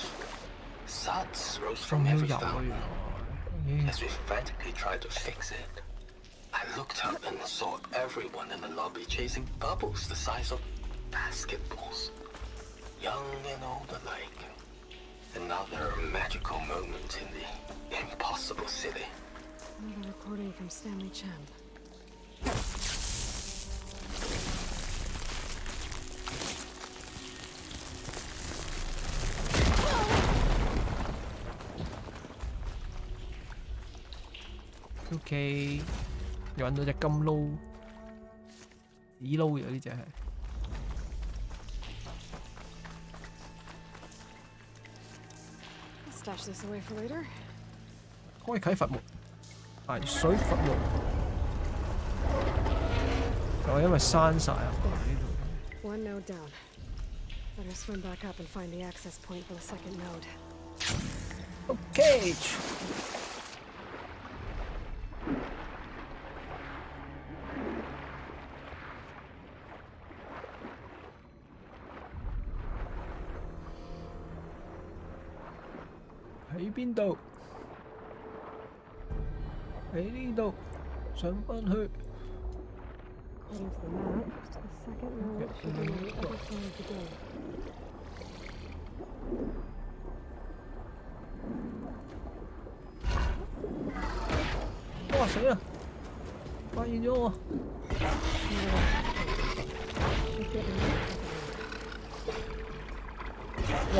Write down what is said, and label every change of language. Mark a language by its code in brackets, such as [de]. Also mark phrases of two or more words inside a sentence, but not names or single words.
[en] Suds rose from every fountain. As we frantically tried to fix it, I looked up and saw everyone in the lobby chasing bubbles the size of basketballs, young and old alike. Another magical moment in the impossible city. Another recording from Stanley Chen. [yue] OK， 又揾到隻金撈，紫撈嘅呢只係。 [en] Stash this away for later. [yue] 開啟佛門，排水佛門。哦，因為閂晒啊！呢度。 [en] One node down. Better swim back up and find the access point for the second node. [yue] OK。喺邊度？喺呢度，上返去。 [en] According to the map, the second node should be on the other side of the dome. [yue] 哇！死啦！發現咗我。哇！